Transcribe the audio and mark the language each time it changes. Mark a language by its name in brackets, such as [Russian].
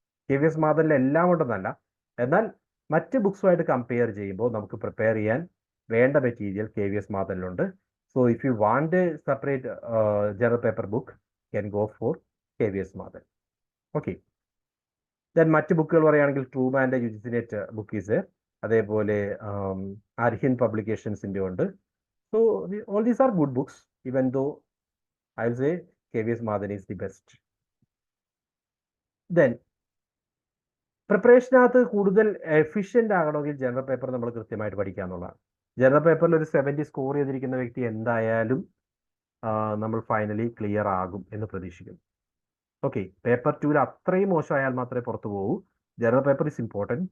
[Malayalam] KVS മാധവനിൽ എല്ലാം ഉണ്ടെന്നല്ല, എന്നാൽ മറ്റ് ബുക്സുമായിട്ട് കമ്പയർ ചെയ്യുമ്പോൾ നമുക്ക് പ്രിപ്പയർ ചെയ്യാൻ വേണ്ട material KVS മാധവനിലുണ്ട്. [English] So if you want a separate general paper book can go for KVS Madhavan. [Malayalam] Okay, then മറ്റ് ബുക്കുകൾ പറയുകയാണെങ്കിൽ ട്രൂമാൻ്റെ യുജിസിനെറ്റ് ബുക്ക് ഈസ്, അതേപോലെ അർഹിൻ പബ്ലിക്കേഷൻസിൻ്റെ ഉണ്ട്. [English] So all these are good books, even though I will say KVS Madhan is the best. [Malayalam] Then പ്രിപ്പറേഷനകത്ത് കൂടുതൽ efficient ആകണമെങ്കിൽ general paper നമ്മൾ കൃത്യമായിട്ട് പഠിക്കുക എന്നുള്ളതാണ്. ജനറൽ പേപ്പറിൽ ഒരു 70 സ്കോർ ചെയ്തിരിക്കുന്ന വ്യക്തി എന്തായാലും നമ്മൾ ഫൈനലി ക്ലിയർ ആകും എന്ന് പ്രതീക്ഷിക്കുന്നു. ഓക്കെ, പേപ്പർ 2 അത്രയും മോശമായാൽ മാത്രമേ പുറത്തു പോകൂ. [English] General paper is important.